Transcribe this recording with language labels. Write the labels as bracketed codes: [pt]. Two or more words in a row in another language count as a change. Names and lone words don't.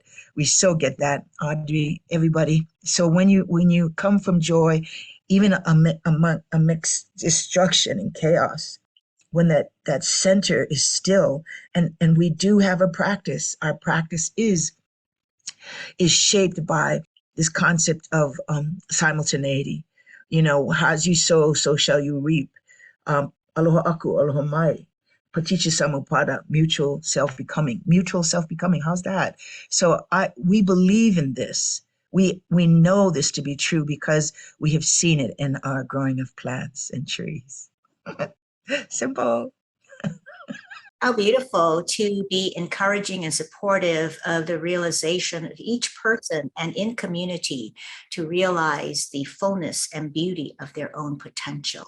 [en] We so get that, Audrey, everybody. So when you come from joy, even amidst destruction and chaos, when that center is still, and we do have a practice, our practice is shaped by this concept of simultaneity. You know, as you sow, so shall you reap. [haw] Aloha aku, aloha mai. [pi] Paticca samuppada, [en] mutual self-becoming. Mutual self-becoming, how's that? So we believe in this. We know this to be true because we have seen it in our growing of plants and trees. Simple. How beautiful to be encouraging and supportive of the realization of each person and in community to realize the fullness and beauty of their own potential.